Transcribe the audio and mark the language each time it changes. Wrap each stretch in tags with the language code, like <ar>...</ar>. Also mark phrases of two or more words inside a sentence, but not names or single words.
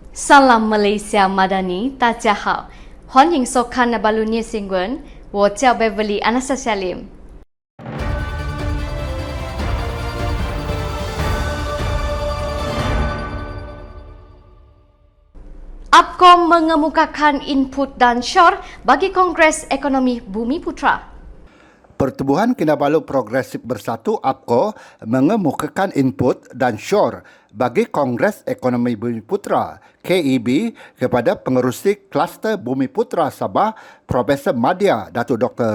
<ms>Salam Malaysia Madani,</ms> <zh>大家好，欢迎收看 Nabalu News 新闻，我叫 Beverly Anastasia Lim。</zh> <ms>APCO mengemukakan input dan SYOR bagi Kongres Ekonomi Bumiputra. Pertubuhan Kinabalu Progresif Bersatu APCO mengemukakan input dan SYOR bagi Kongres Ekonomi Bumiputra KEB kepada pengerusi Kluster Bumiputra Sabah Profesor Madya Datuk Dr.</ms>